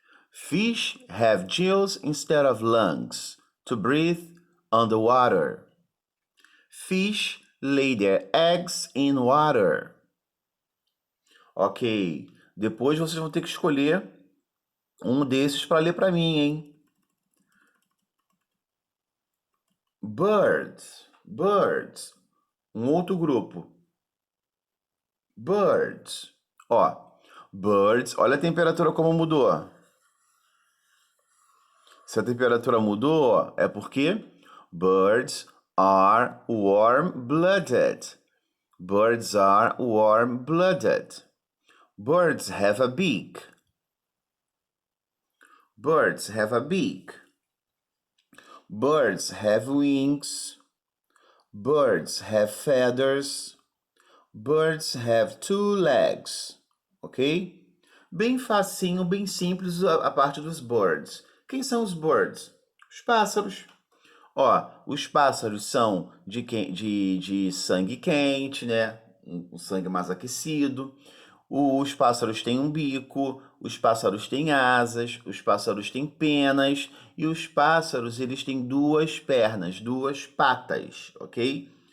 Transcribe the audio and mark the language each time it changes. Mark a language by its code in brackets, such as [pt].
[en] Fish have gills instead of lungs to breathe underwater. Fish lay their eggs in water. Ok. [pt] Depois vocês vão ter que escolher um desses para ler para mim, hein? [en] Birds. Birds. [pt] Um outro grupo. [en] Birds. [pt] Ó, birds. Olha a temperatura como mudou. Se a temperatura mudou, é porque [en] birds are warm-blooded. Birds are warm-blooded. Birds have a beak. Birds have a beak. Birds have wings. Birds have feathers. Birds have two legs. Ok? [pt] Bem facinho, bem simples a parte dos birds. Quem são os birds? Os pássaros. Ó, os pássaros são de sangue quente, né? Um sangue mais aquecido. Os pássaros têm um bico, os pássaros têm asas, os pássaros têm penas e os pássaros eles têm duas pernas, duas patas, ok?